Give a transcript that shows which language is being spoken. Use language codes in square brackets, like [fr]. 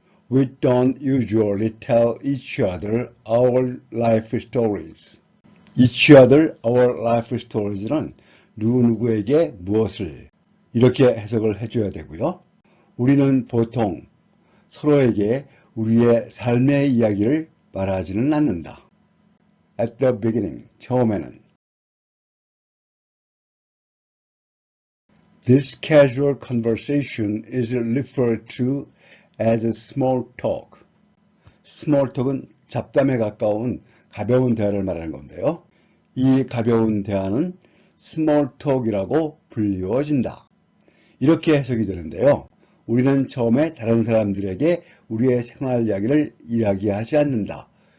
[en] We don't usually tell each other our life stories. Each other our life stories [ko] 는 누구누구에게 무엇을 이렇게 해석을 해줘야 되고요. 우리는 보통 서로에게 우리의 삶의 이야기를 말하지는 않는다. [en] At the beginning, [ko] 처음에는. [en] This casual conversation is referred to as small talk. [ko] Small talk은 잡담에 가까운 가벼운 대화를 말하는 건데요. 이 가벼운 대화는 small talk이라고 불리워진다. 이렇게 해석이 되는데요. 우리는 처음에 다른 사람들에게 우리의 생활 이야기를 이야기하지 않는다.